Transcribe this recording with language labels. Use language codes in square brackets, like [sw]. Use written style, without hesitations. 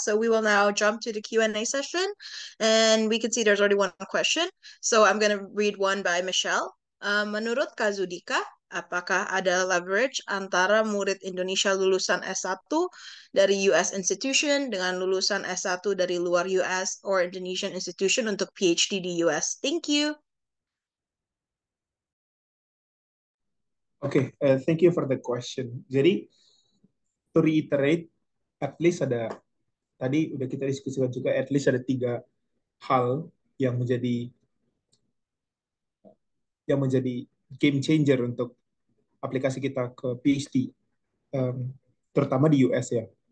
[en] So we will now jump to the Q&A session, and we can see there's already one question. So I'm going to read one by Michelle. [id] Menurut Kak Zudika, apakah ada leverage antara murid Indonesia lulusan S1 dari US institution dengan lulusan S1 dari luar US [en] or Indonesian institution [id] untuk PhD di US? [en] Thank you. Okay, thank you for the question. [id] Jadi, [en] to reiterate, at least [id] tadi udah kita diskusikan juga, at least ada 3 hal yang menjadi game changer untuk aplikasi kita ke PhD, terutama di US ya.